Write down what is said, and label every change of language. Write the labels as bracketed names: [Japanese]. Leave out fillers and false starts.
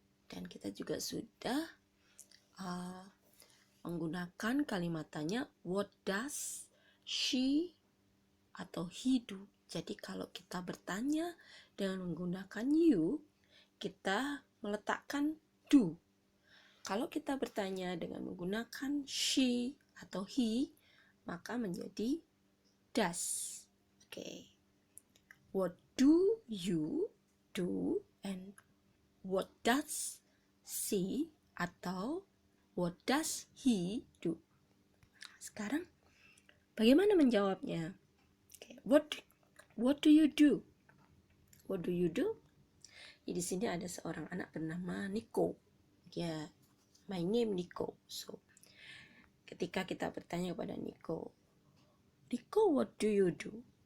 [Indonesian] Dan kita juga sudah menggunakan kalimat tanya, [English] what does she [Indonesian] atau [English] he do? [Indonesian] Jadi kalau kita bertanya dengan menggunakan you, kita meletakkan do. Kalau kita bertanya dengan menggunakan she atau he, maka menjadi does. Oke. [English] What do you do and what does she [Indonesian] atau [English] what does he do? [Indonesian] Sekarang bagaimana menjawabnya? [English] Okay. What do you do? What do you do? [Indonesian] Di sini ada seorang anak bernama Nico. Ya, [English] my name Nico. [Indonesian] So, ketika kita bertanya kepada Nico, [English] what do you do?